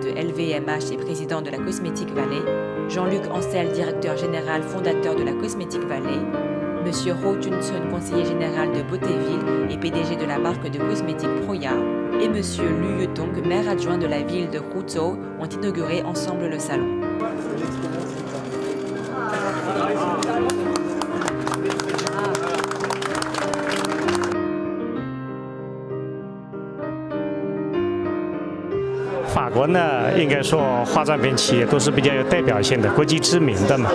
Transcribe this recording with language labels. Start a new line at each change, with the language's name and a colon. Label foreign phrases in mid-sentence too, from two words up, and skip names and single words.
French: de LVMH et président de la Cosmétique Valley, Jean-Luc Ancel, directeur général fondateur de la Cosmétique Valley, Monsieur Ro Tunsun, conseiller général de Beautéville et PDG de la marque de cosmétique Proya, et Monsieur Lu Yutong, maire adjoint de la ville de Huzhou, ont inauguré ensemble le salon.
Chinese: 法国呢，应该说化妆品企业都是比较有代表性的、国际知名的嘛。